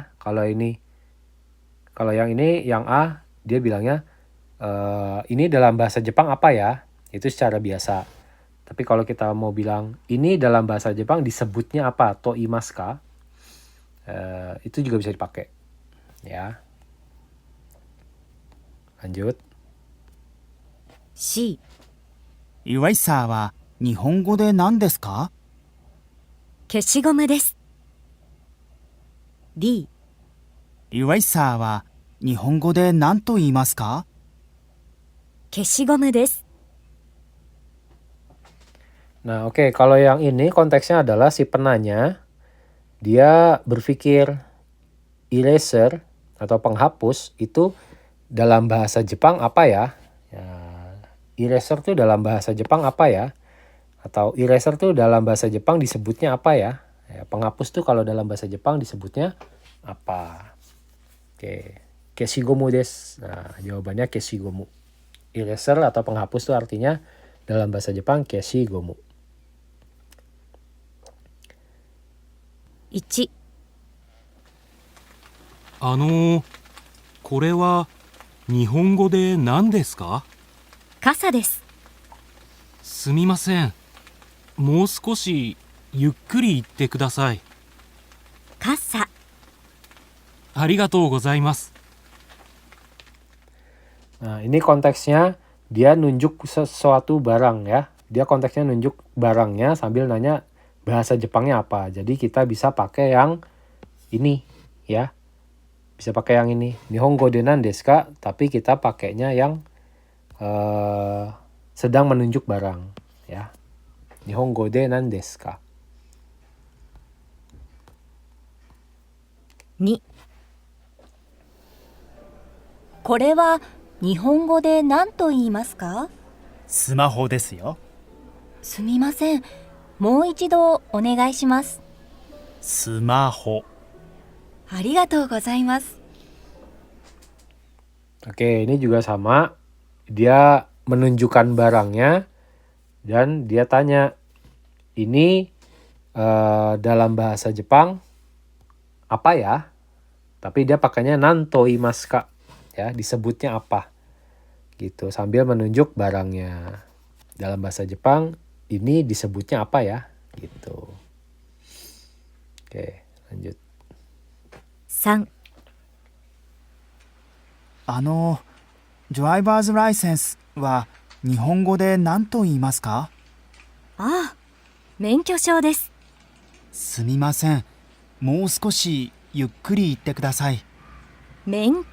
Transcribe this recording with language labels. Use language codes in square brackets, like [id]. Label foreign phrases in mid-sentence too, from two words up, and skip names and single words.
[id] Kalau yang ini, yang A, dia bilangnya ini dalam bahasa Jepang apa ya? Itu secara biasa. Tapi kalau kita mau bilang ini dalam bahasa Jepang disebutnya apa? [ja] と言いますか. [id] Itu juga bisa dipakai. Ya. Lanjut. [ja] C、イワイサーは日本語で何ですか？消しゴムです。D、イワイサーは日本語で何と言いますか？消しゴムです。 [id] Nah, oke, kalau yang ini konteksnya adalah si penanya dia berpikir eraser atau penghapus itu dalam bahasa Jepang apa ya? Eraser tuh dalam bahasa Jepang apa ya? Atau eraser tuh dalam bahasa Jepang disebutnya apa ya? Penghapus tuh kalau dalam bahasa Jepang disebutnya apa? Oke, [ja] 消しゴムです. [id] Nah, jawabannya keshigomu. Eraser atau penghapus tuh artinya dalam bahasa Jepang keshigomu. [ja] 1、これは日本語で何ですか？傘です。すみません。もう少しゆっくり言ってください。傘。ありがとうございます。 [id] Nah, ini konteksnya dia nunjuk sesuatu barang ya. Dia konteksnya nunjuk barangnya sambil nanya bahasa Jepangnya apa. Jadi kita bisa pakai yang ini ya. Bisa pakai yang ini. [ja] 日本語で何ですか? [id] Tapi kita pakainya yang sedang menunjuk barang ya. [ja] 日本語で何ですか? 2、これは日本語で何と言いますか？スマホですよ。すみません。もう一度お願いします。スマホ。ありがとうございます。 [id] Oke, ini juga sama. Dia menunjukkan barangnya dan dia tanya, ini dalam bahasa Jepang apa ya? Tapi dia pakainya [ja] 何と言います [id] ya, disebutnya apa? Gitu, sambil menunjuk barangnya. Dalam bahasa Jepang ini disebutnya apa ya? Gitu. Oke, lanjut. [ja] 3、ドライバーズライセンスは日本語で何と言いますか？ああ、免許証です。すみません。もう少しゆっくり言ってください。